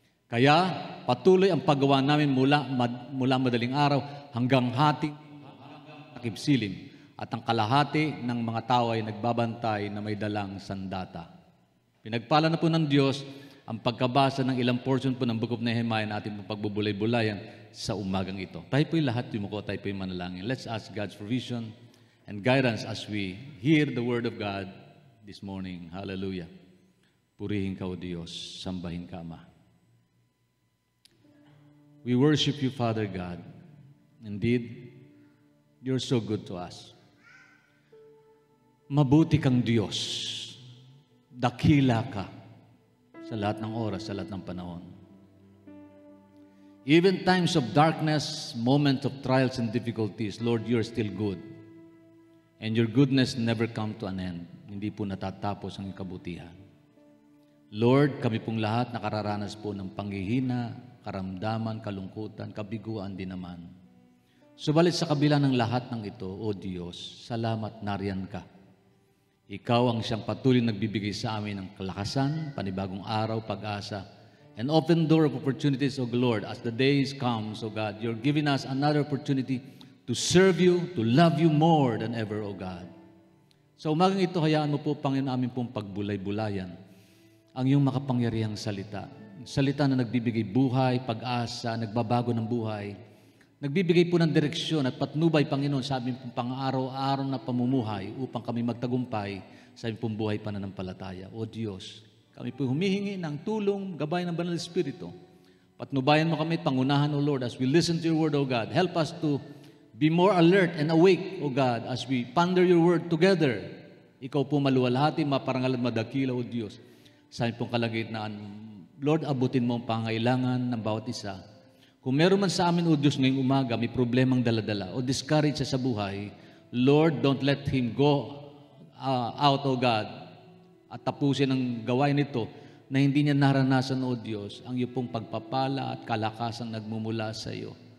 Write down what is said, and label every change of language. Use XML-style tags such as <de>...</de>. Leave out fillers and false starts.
<tl>Kaya patuloy ang paggawa namin mula madaling araw hanggang hating takipsilim. At ang kalahati ng mga tao ay nagbabantay na may dalang sandata. Pinagpala na po ng Diyos ang pagkabasa ng ilang portion po ng Book of Nehemiah na ating pagbubulay-bulayan sa umagang ito. Tayo po'y lahat yumuko, tayo po'y manalangin.</tl> <en>Let's ask God's provision and guidance as we hear the Word of God this morning. Hallelujah.</en> <tl>Purihin ka, O Diyos. Sambahin ka, Ama.</tl> <en>We worship you, Father God. Indeed, you're so good to us.</en> <tl>Mabuti kang Diyos. Dakila ka. Sa lahat ng oras, sa lahat ng panahon.</tl> <en>Even times of darkness, moments of trials and difficulties, Lord, you're still good. And your goodness never come to an end.</en> <tl>Hindi po natatapos ang kabutihan. Lord, kami pong lahat nakararanas po ng panghihina, karamdaman, kalungkutan, kabiguan din naman. Subalit sa kabila ng lahat ng ito, O Diyos, salamat nariyan ka. Ikaw ang siyang patuloy nagbibigay sa amin ng kalakasan, panibagong araw, pag-asa,</tl> <en>and open door of opportunities, O Lord, as the days come, O God, you're giving us another opportunity to to serve you, to love you more than ever, O God.</en> <tl>Sa umagang ito, hayaan mo po, Panginoon, namin pong pagbulay-bulayan ang iyong makapangyarihang salita. Salita na nagbibigay buhay, pag-asa, nagbabago ng buhay, nagbibigay po ng direksyon at patnubay, Panginoon, sa aming pong pang-araw-araw na pamumuhay upang kami magtagumpay sa aming pong buhay pananampalataya. O Diyos, kami po humihingi ng tulong, gabay ng Banal Espiritu. Patnubayan mo kami, pangunahan,</tl> <en>O Lord, as we listen to your word, O God. Help us to be more alert and awake, O God, as we ponder your word together.</en> <tl>Ikaw po maluwalhati, maparangal at madakila, O Diyos, sa aming pong kalagitnaan. Lord, abutin mo ang pangailangan ng bawat isa. Kung meron man sa amin, O Diyos, ngayong umaga, may problemang daladala o discourage sa buhay, Lord,</tl> <en>don't let him go out,</en> <tl>O God, at tapusin ang gawain nito na hindi niya naranasan, O Diyos, ang iyong pong pagpapala at kalakasan nagmumula sa iyo.</tl>